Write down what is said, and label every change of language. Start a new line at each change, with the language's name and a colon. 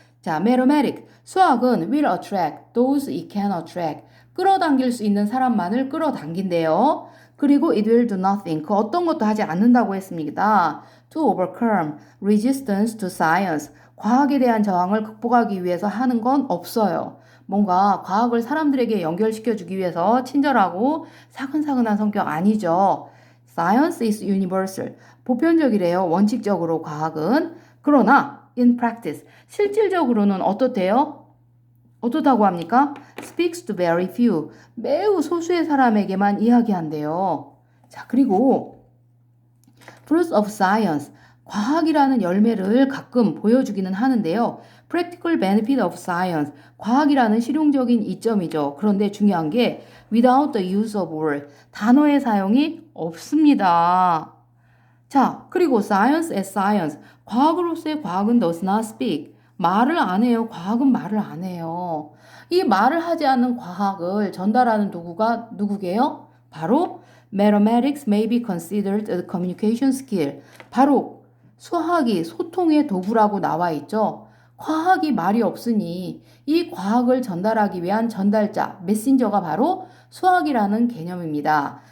English: 자, mathematics,
Korean: 수학은
English: will attract those it can attract.
Korean: 끌어당길 수 있는 사람만을 끌어당긴대요.
English: 그리고 it will do nothing.
Korean: 그 어떤 것도 하지 않는다고 했습니다.
English: To overcome resistance to science.
Korean: 과학에 대한 저항을 극복하기 위해서 하는 건 없어요. 뭔가 과학을 사람들에게 연결시켜주기 위해서 친절하고 사근사근한 성격 아니죠.
English: Science is universal.
Korean: 보편적이래요. 원칙적으로 과학은. 그러나
English: in practice,
Korean: 실질적으로는 어떻대요? 어떻다고 합니까?
English: Speaks to very few,
Korean: 매우 소수의 사람에게만 이야기한대요. 자, 그리고
English: fruits of science,
Korean: 과학이라는 열매를 가끔 보여주기는 하는데요.
English: practical benefit of science,
Korean: 과학이라는 실용적인 이점이죠. 그런데 중요한 게
English: without the use of word,
Korean: 단어의 사용이 없습니다. 자, 그리고
English: science as science.
Korean: 과학으로서의 과학은
English: does not speak.
Korean: 말을 안 해요. 과학은 말을 안 해요. 이 말을 하지 않는 과학을 전달하는 도구가 누구게요? 바로
English: mathematics may be considered a communication skill.
Korean: 바로 수학이 소통의 도구라고 나와 있죠. 과학이 말이 없으니 이 과학을 전달하기 위한 전달자, 메신저가 바로 수학이라는 개념입니다.